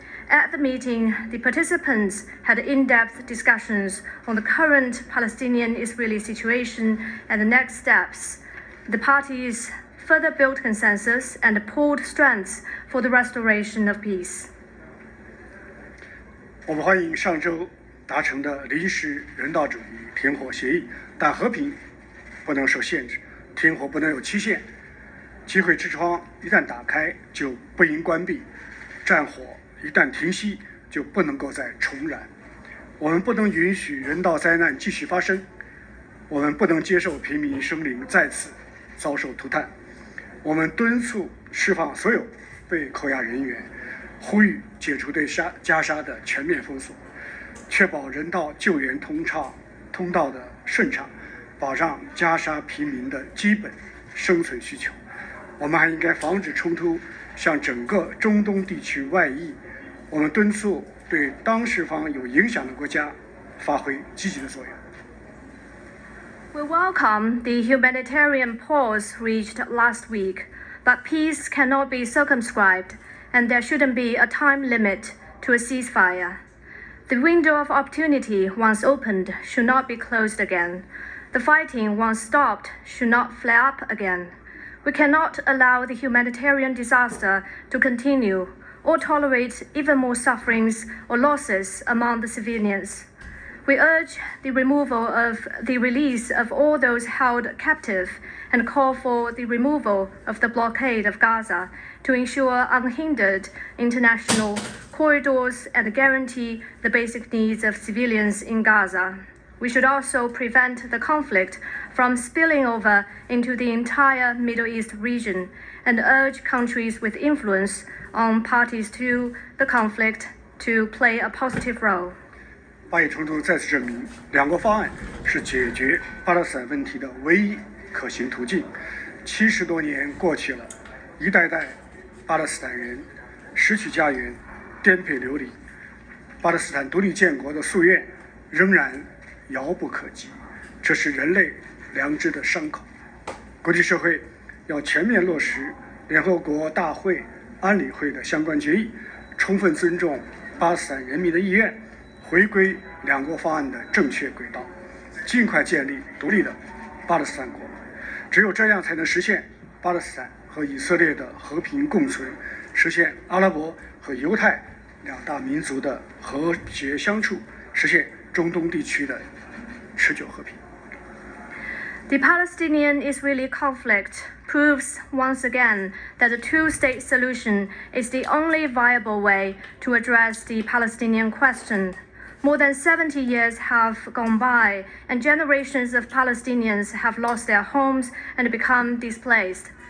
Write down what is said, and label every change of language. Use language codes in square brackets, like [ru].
[en] At the meeting, the participants had in-depth discussions on the current Palestinian-Israeli situation and the next steps. The parties further built consensus and pooled strengths for the restoration of peace. [zh] 我们欢迎上周达成的临时人道主义停火协议，但和平不能受限制，停火不能有期限。机会之窗一旦打开，就不应关闭；战火一旦停息，就不能够再重燃。我们不能允许人道灾难继续发生，我们不能接受平民生灵再次遭受涂炭。我们敦促释放所有被扣押人员，呼吁解除对加沙的全面封锁，确保人道救援通道的顺畅，保障加沙平民的基本生存需求。我们还应该防止冲突向整个中东地区外溢。我们敦促对当事方有影响的国家发挥积极的作用。 [en] We welcome the humanitarian pause reached last week, but peace cannot be circumscribed, and there shouldn't be a time limit to a ceasefire. The window of opportunity once opened should not be closed again. The fighting once stopped should not flare up again. We cannot allow the humanitarian disaster to continue or tolerate even more sufferings or losses among the civilians. We urge the release of all those held captive and call for the removal of the blockade of Gaza to ensure unhindered international corridors and guarantee the basic needs of civilians in Gaza. We should also prevent the conflict from spilling over into the entire Middle East region and urge countries with influence on parties to the conflict to play a positive role. [zh] 巴以冲突再次证明，两国方案是解决巴勒斯坦问题的唯一可行途径。 70多年过去了，一代代巴勒斯坦人失去家园，颠沛流离，巴勒斯坦独立建国的夙愿仍然遥不可及，这是人类良知的伤口。国际社会要全面落实联合国大会、安理会的相关决议，充分尊重巴勒斯坦人民的意愿，回归两国方案的正确轨道，尽快建立独立的巴勒斯坦国。只有这样才能实现巴勒斯坦和以色列的和平共存，实现阿拉伯和犹太两大民族的和谐相处，实现中东地区的持久和平。 [en] The Palestinian-Israeli conflict proves once again that the two-state solution is the only viable way to address the Palestinian question. More than 70 years have gone by, and generations of Palestinians have lost their homes and become displaced.